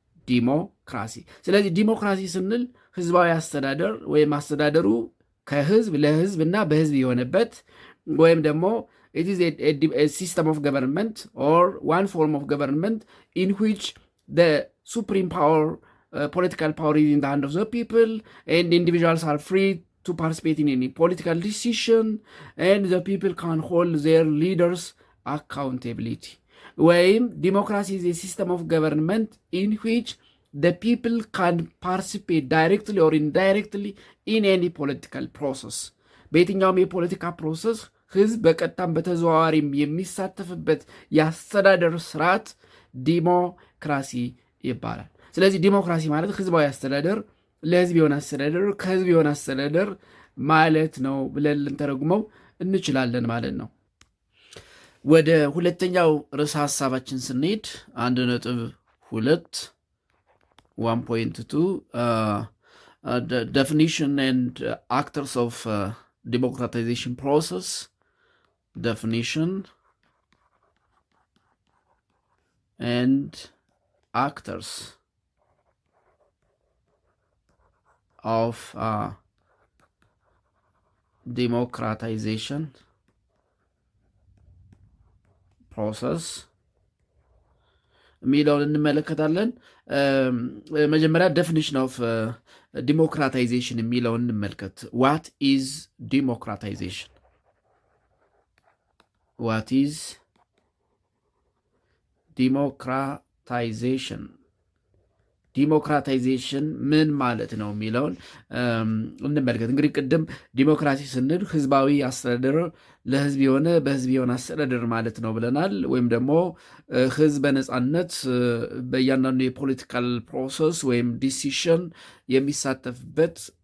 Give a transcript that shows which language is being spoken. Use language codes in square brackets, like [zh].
[am] ዲሞክራሲ። ስለዚህ ዲሞክራሲ ስንል ህዝባዊ አስተዳደር ወይም አስተዳደሩ ከህዝብ ለህዝብ እና በህዝብ የሆነበት ወይም ደግሞ [en] it is a system of government or one form of government in which the supreme power, political power is in the hand of the people, and individuals are free to participate in any political decision, and the people can hold their leaders accountability. Where democracy is a system of government in which the people can participate directly or indirectly in any political process. [am] በየትኛውም የፖለቲካ ፕሮሰስ ህዝብ በቀጥታም በተዘዋዋሪም የሚሳተፍበት የአስተዳደር ስርዓት ዲሞክራሲ ይባላል። ስለዚህ ዲሞክራሲ ማለት ህዝባዊ አስተዳደር፣ ለህዝብ የሆነ አስተዳደር፣ ከህዝብ የሆነ አስተዳደር ማለት ነው ብለን ልንተረጉመው እንችላለን ማለት ነው። ወደ ሁለተኛው ርዕሰ ሀሳባችን ስንሄድ 1.2 [en] definition and actors of democratization process. Definition and actors of democratization process [am] የሚለውን እንመለከታለን። መጀመሪያ [en] definition of democratization [am] የሚለውን እንመልከት። [en] What is democratization? What is democratization? [am] ዲሞክራታይዜሽን ምን ማለት ነው የሚለውን እንመልከት። እንግዲህ ቅድም ዲሞክራሲ ስንል ህዝባዊ አስተዳደር ለህዝብ የሆነ በህዝብ የሆነ አስተዳደር ማለት ነው ብለናል። ወይም ደግሞ ህዝብ በነፃነት በእያንዳንዱ የፖለቲካል ፕሮሰስ ወይም ዲሲሽን የሚሳተፍበት